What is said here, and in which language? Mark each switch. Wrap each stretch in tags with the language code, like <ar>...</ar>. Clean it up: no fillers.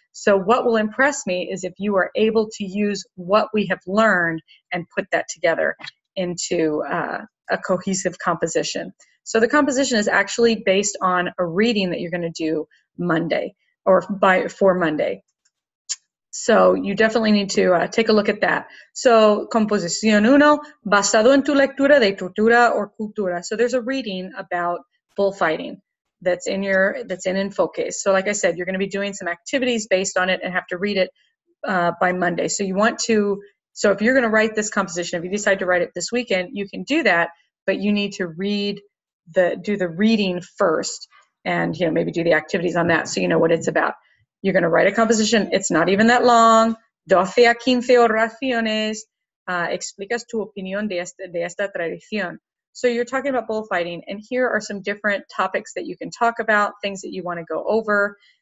<en>So what will impress me is if you are able to use what we have learned and put that together into a cohesive composition. So the composition is actually based on a reading that you're going to do Monday for Monday. So you definitely need to take a look at that.</en> <es>So, composición 1, basado en tu lectura de cultura or cultura.</es> <en>So there's a reading about bullfighting that's in Enfoques. So like I said, you're going to be doing some activities based on it and have to read it by Monday. So so if you're going to write this composition, if you decide to write it this weekend, you can do that, but you need to do the reading first and maybe do the activities on that so you know what it's about. You're going to write a composition. It's not even that long. 12 a 15 oraciones.</en> <es>Explicas tu opinión de esta tradición.</es> <en>So you're talking about bullfighting, and here are some different topics that you can talk about, things that you want to go over.</en>